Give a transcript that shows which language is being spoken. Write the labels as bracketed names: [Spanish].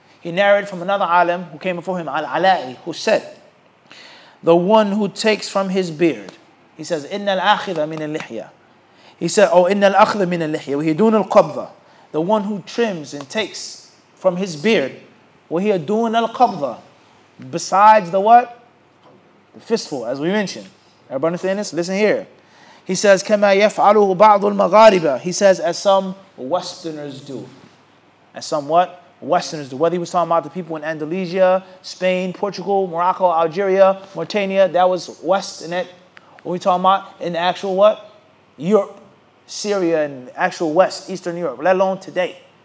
[English] He narrated from another alim who came before him, Al-Ala'i, who said, the one who takes from his beard, he says, [Arabic] Inna al-akhidha min al-lihya. [English] He said, oh, [Arabic] Inna al-akhidha min al-lihya, wa hidun al-qabdha. [English] The one who trims and takes from his beard, [Arabic] wa hiya dun al-qabdha. [English] Besides the what? The fistful, as we mentioned. Everybody understand this? Listen here. He says, [Arabic] كَمَا يَفْعَلُهُ بَعْضُ الْمَغَارِبَةِ. [English] He says, as some Westerners do. As some what? Westerners do. Whether he was talking about the people in Andalusia, Spain, Portugal, Morocco, Algeria, Mauritania, that was West in it. What are we talking about? In the actual what? Europe, Syria, and actual West, Eastern Europe, let alone today.